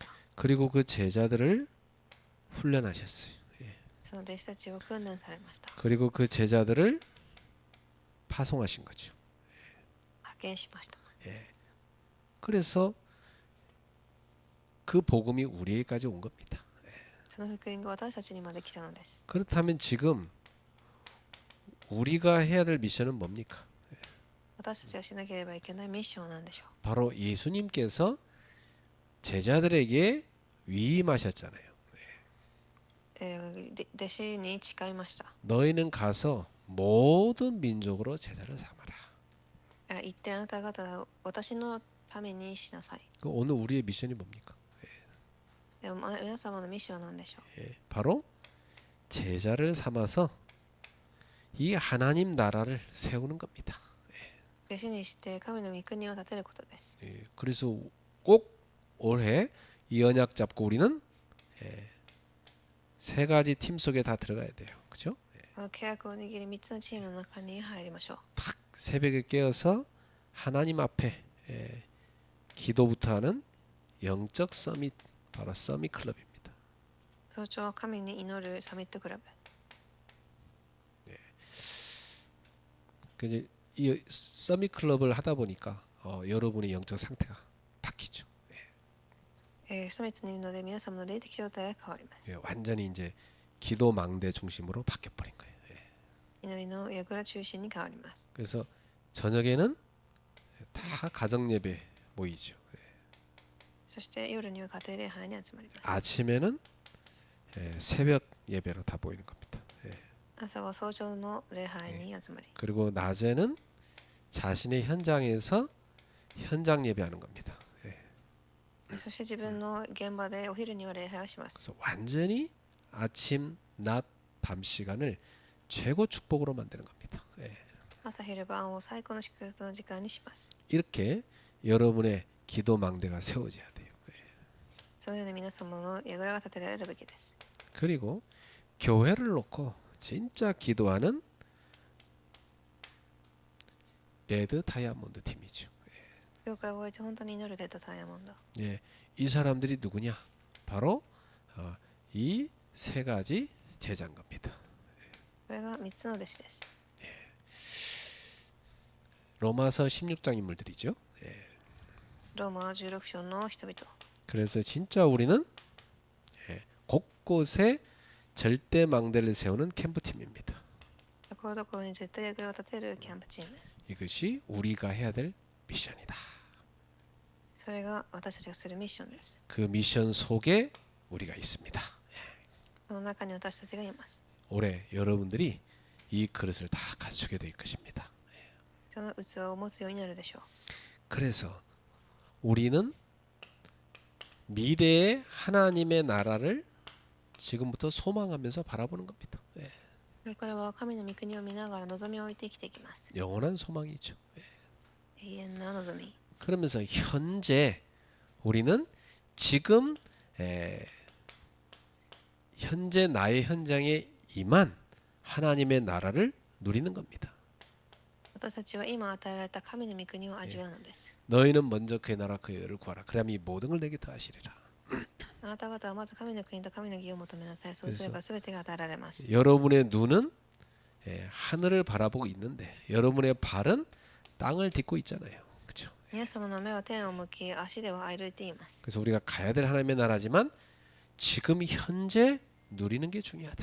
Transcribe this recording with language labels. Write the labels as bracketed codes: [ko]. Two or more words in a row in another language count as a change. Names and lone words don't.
[ko] 그리고 그 제자들을 훈련하셨어요. [ja] その弟子たちを訓練されました。 [ko] 그리고 그 제자들을 파송하신 거죠. [ja] 派遣しました。 [ko] 그래서 그 복음이 우리에게까지 온 겁니다. [ja] その福音が私たちにまで来たのです。 [ko] 그렇다면 지금 우리가 해야 될 미션은 뭡니까? [ja] 私たちがしなければいけないミッションは何でしょう。 [ko] 바로 예수님께서 제자들에게 위임하셨잖아요. [ja] 弟子に誓いました。 [ko] 너희는 가서 모든 민족으로 제자를 삼아라. [ja] 行ってあなた方は私のためにしなさい。 [ko] 그 오늘 우리의 미션이 뭡니까? [ja] でも皆様のミッションは何でしょう。 [ko] 바로 제자를 삼아서 이 하나님 나라를 세우는 겁니다. [ja] 弟子にして神の御国を建てることです。 [ko] 그래서 꼭 올해 이 언약 잡고 우리는 세 가지 팀 속에 다 들어가야 돼요. 그렇죠? [ja] この契約を握り3つのチームの中に入りましょう。 [ko] 탁 새벽에 깨어서 하나님 앞에 기도부터 하는 영적 서밋, 바로 서밋 클럽입니다. [ja] 早朝神に祈るサミットクラブ。 [ko] 그래서 이 서밋 클럽을 하다 보니까 여러분의 영적 상태가 바뀌죠. [ja] サミットにいるので皆様の霊的状態が変わります。 [ko] 완전히 이제 기도 망대 중심으로 바뀌어 버린 거예요. [ja] 祈りの櫓中心に変わります。 [ko] 그래서 저녁에는 다 가정 예배 모이죠. [ja] そして夜には家庭礼拝に集まります。 [ko] 아침에는 새벽 예배로 다 모이는 겁니다. [ja] 朝は早朝の礼拝に集まり、 [ko] 그리고 낮에는 자신의 현장에서 현장 예배하는 겁니다. [ja] そして自分の現場でお昼には礼拝をします。 [ko] 그래서 완전히 아침, 낮, 밤 시간을 최고 축복으로 만드는 겁니다. [ja] 朝昼晩を最高の祝福の時間にします。 [ko] 이렇게 여러분의 기도 망대가 세워져야 돼요. [ja] そのように皆様の櫓が立てられるべきです。 [ko] 그리고 교회를 놓고 진짜 기도하는 레드 다이아몬드 팀이죠. [ja] 教会を置いて本当に祈るレッドダイヤモンド。 [ko] 이 사람들이 누구냐? 바로 이 세 가지 제자인 겁니다. [ja] これが3つの弟子です。 [ko] 로마서 16장 인물들이죠. [ja] ローマ16章の人々。 [ko] 그래서 진짜 우리는 곳곳에 절대 망대를 세우는 캠프팀입니다. [ja] ところどころに絶対櫓を立てるキャンプチーム。 [ko] 이것이 우리가 해야 될 미션이다. [ja] それが私たちがするミッションです。 [ko] 그 미션 속에 우리가 있습니다. [ja] その中に私たちがいます。 [ko] 올해 여러분들이 이 그릇을 다 갖추게 될 것입니다. [ja] その器を持つようになるでしょう。 [ko] 그래서 우리는 미래의 하나님의 나라를 지금부터 소망하면서 바라보는 겁니다. [ja] これは神の御国を見ながら望みを置いて生きていきます。 [ko] 영원한 소망이죠. [ja] 永遠な望み。 [ko] 그러면서 현재 우리는 지금 현재 나의 현장에 임한 하나님의 나라를 누리는 겁니다. [ja] 私たちは今与えられた神の御国を味わうのです。 [ko] 너희는 먼저 그의 나라 그의 의를 구하라. 그러면 이 모든 걸 내게 더하시리라. [ja] あなた方はまず神の国と神の義を求めなさい。そうすれば全てが与えられます。 [ko] 여러분의 눈은 하늘을 바라보고 있는데 여러분의 발은 땅을 딛고 있잖아요. 그렇죠? [ja] 皆様の目は天を向き、足では歩いています。 [ko] 그래서 우리가 가야 될 하나님의 나라지만 지금 현재 누리는 게 중요하다.